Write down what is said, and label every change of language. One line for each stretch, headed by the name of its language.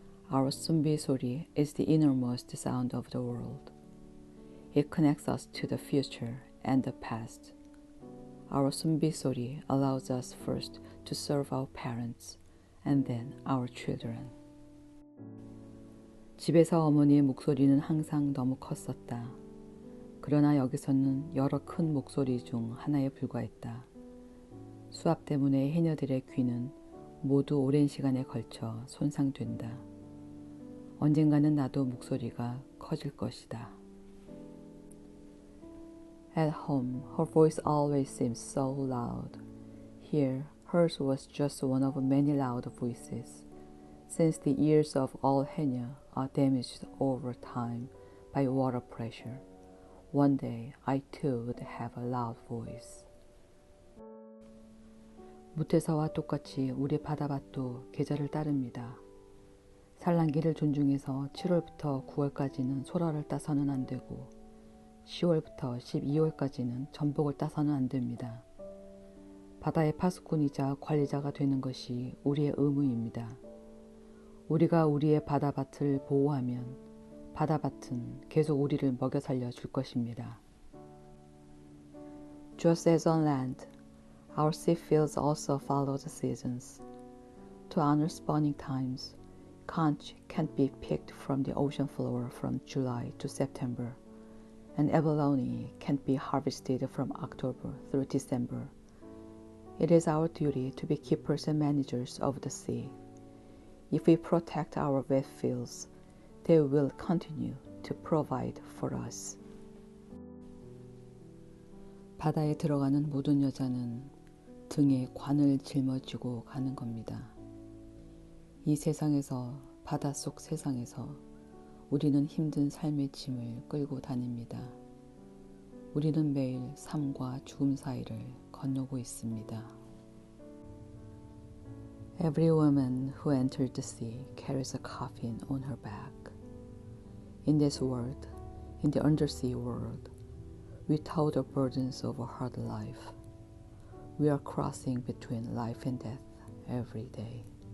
English: Our 숨빗소리 is the innermost sound of the world. It connects us to the future and the past. Our 숨빗소리 allows us first to serve our parents and then our children.
Korean: 집에서 어머니의 목소리는 항상 너무 컸었다. 그러나 여기서는 여러 큰 목소리 중 하나에 불과했다. 수압 때문에 해녀들의 귀는 모두 오랜 시간에 걸쳐 손상된다. 언젠가는 나도 목소리가 커질 것이다.
English: At home, her voice always seems so loud. Here, hers was just one of many loud voices, since the ears of all Haenyeo are damaged over time by water pressure. One day, I too would have a loud voice.
Korean: 무태서와 똑같이 우리 바다밭도 계절을 따릅니다. 산란기를 존중해서 7월부터 9월까지는 소라를 따서는 안 되고 10월부터 12월까지는 전복을 따서는 안 됩니다. 바다의 파수꾼이자 관리자가 되는 것이 우리의 의무입니다. 우리가 우리의 바다밭을 보호하면 바다밭은 계속 우리를 먹여 살려 줄 것입니다.
English: Just as on land, our sea fields also follow the seasons. To honor spawning times, conch can't be picked from the ocean floor from July to September, and abalone can't be harvested from October through December. It is our duty to be keepers and managers of the sea. If we protect our wet fields, they will continue to provide for us.
Korean: 바다에 들어가는 모든 여자는 등에 관을 짊어지고 가는 겁니다. 이 세상에서, 바닷속 세상에서 우리는 힘든 삶의 짐을 끌고 다닙니다. 우리는 매일 삶과 죽음 사이를 건너고 있습니다.
English: Every woman who entered the sea carries a coffin on her back. In this world, in the undersea world, we tow the burdens of a hard life. We are crossing between life and death every day.